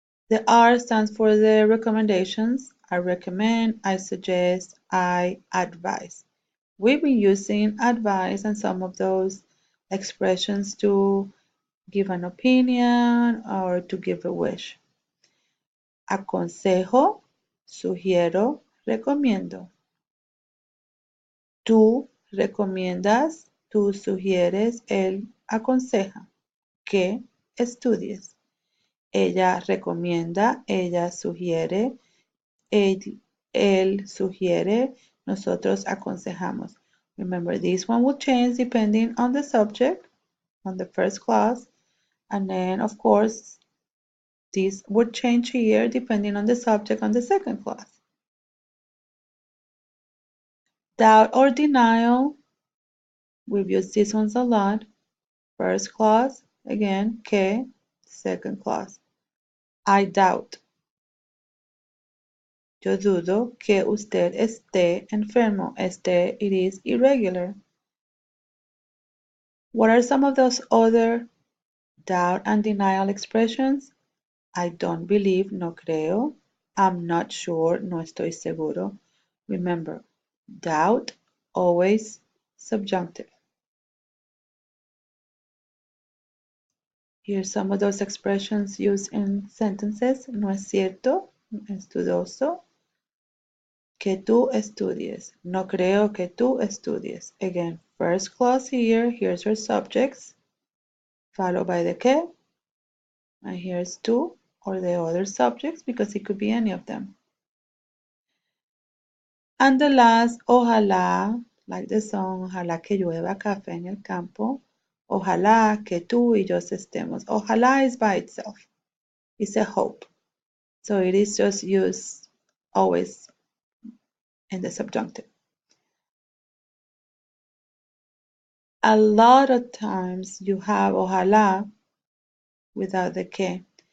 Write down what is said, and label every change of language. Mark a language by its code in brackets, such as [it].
[en] The R stands for the recommendations. I recommend, I suggest, I advise. We've been using advice and some of those expressions to give an opinion or to give a wish. [es] Aconsejo, sugiero, recomiendo. Tú recomiendas, tú sugieres, él aconseja. Que estudies. Ella recomienda, ella sugiere, él sugiere, nosotros aconsejamos. [en] Remember, this one will change depending on the subject, on the first clause, and then, of course, this would change here depending on the subject on the second clause. Doubt or denial, we've used these ones a lot. First clause, again, que. Second clause, I doubt. [es] Yo dudo que usted esté enfermo. [en] Esté, it is irregular. What are some of those other doubt and denial expressions? I don't believe, [es] no creo. [en] I'm not sure, [es] no estoy seguro. [en] Remember, doubt, always subjunctive. Here's some of those expressions used in sentences. [es] No es cierto, es dudoso. Que tú estudies. No creo que tú estudies. [en] Again, first clause here. Here's your subjects, followed by the que. And here's tú or the other subjects because it could be any of them. And the last, [es] ojalá, [en] like the song, [es] ojalá que llueva café en el campo. Ojalá que tú y yo estemos. [en] Ojalá is by itself. It's a hope. So it is just used always in the subjunctive. A lot of times you have ojalá without the que.